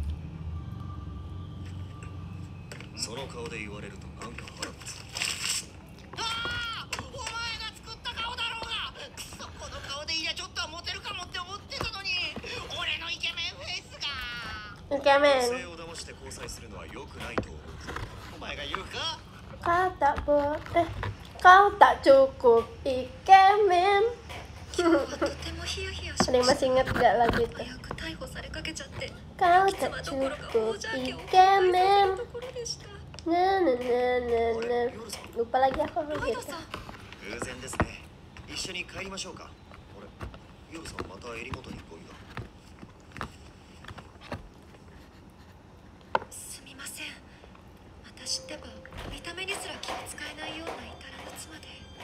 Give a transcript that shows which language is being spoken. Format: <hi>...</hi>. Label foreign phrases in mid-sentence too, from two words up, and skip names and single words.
<ja>その顔で言われるとなんか腹立つ。ああ、お前が作った顔だろうが。くそ、この顔でいりゃちょっとはモテるかもって思ってたのに、俺のイケメンフェイスが。女 Ikemen. 性を騙して交際するのは良くないと思う。お前が言うか。</ja> <ms>Kau tak boleh, kau tak cukup ikemen.</ms> <ja>今日はとてもヒヤヒヤし</ja> <id>Ada</id> <ja>ま</ja> <id>yang</id> <ja>した。</ja> <id>masih ingat gak lagu itu?</id> <ja>早く逮捕されかけちゃって、</ja> <ms>Kau</ms> <ja>いつ</ja> <ms>tak</ms> <ja>はどころか</ja> <ms>cukup</ms> <ja>王者家を崩壊させ</ja> <ms>ikemen.</ms> <ja>るところでした。</ja> <id>Nah, nah, nah, nah, nah. Lupa lagi aku</id> <ja>ライ</ja> <id>gitu.</id> <ja>ドさん、偶然ですね。一緒に帰りましょうか。あれ、ヨルさんまた襟元にゴミが。すみません。私ってば見た目にすら気を使えないような至らぬ妻で。</ja>